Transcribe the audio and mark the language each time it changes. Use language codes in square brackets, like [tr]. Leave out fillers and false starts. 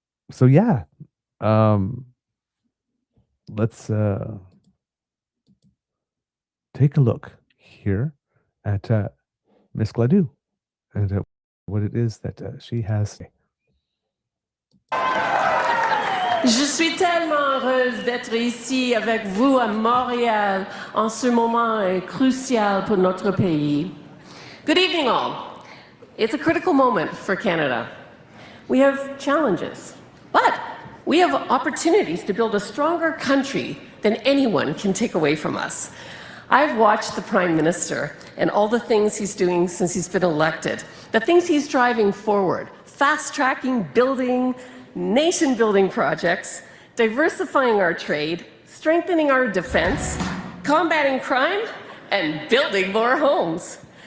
[en] So yeah, let's take a look here at Miss Gladu and what it is that she has. [fr] Je suis tellement heureuse d'être ici avec vous à Montréal en ce moment crucial pour notre pays. [en] Good evening, all. It's a critical moment for Canada. We have challenges, but we have opportunities to build a stronger country than anyone can take away from us. I've watched the Prime Minister and all the things he's doing since he's been elected, the things he's driving forward, fast-tracking, building, nation-building projects, diversifying our trade, strengthening our defense, combating crime, and building more homes.